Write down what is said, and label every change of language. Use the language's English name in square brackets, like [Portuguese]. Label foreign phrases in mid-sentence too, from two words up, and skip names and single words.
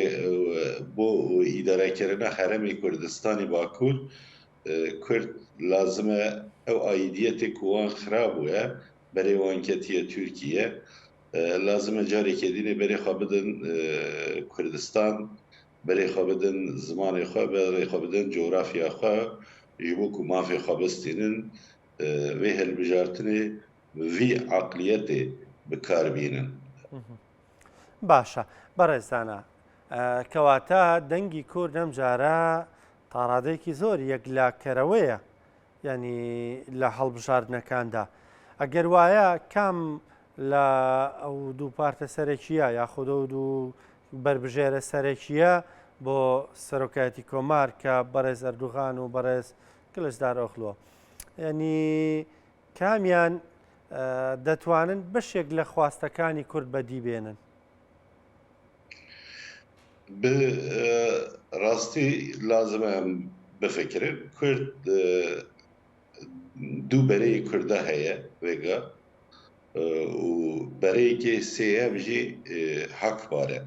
[Kurdish] bo îdarekirina herêmê Kurdistanê Bakur Kurd lazim e ew aidiyetê ku wan xirab bûye berê wan ketiye Tirkiye lazim e carekê dînê berê xwe bidin Kurdistan berê xwe bidin zimanê xwe berê xwe bidin coğrafya xwe ji bo ku mafê xwe bistînin vê hilbijartinê vî aqliyetê bikarbînin. [Central Kurdish] باشە بەڕێزانە کەواتە دەنگی کورد ئەم جارە تاڕادەیەکی زۆر یەکلاکەرەوەیە ینی لە هەڵبژاردنەکاندا ئەگەر وایە کام لە ئەو دوو پارتە سەرەکیە یاخودە و دوو بربژێرە سەرەکیە بۆ سەرۆکایەتی کۆمار کە بەڕێز ئەردوغان و بەڕێز کلسدار ئۆخلۆ ینی کامیان دەتوانن بەشێک لە خواستەکانی کورد بەدی بێنن؟ [Kurdish] Bi rastî lazim e em bifikirin Kurd du bereyê Kurda heye vêga û bereyekî sêyev jî Hakbar e.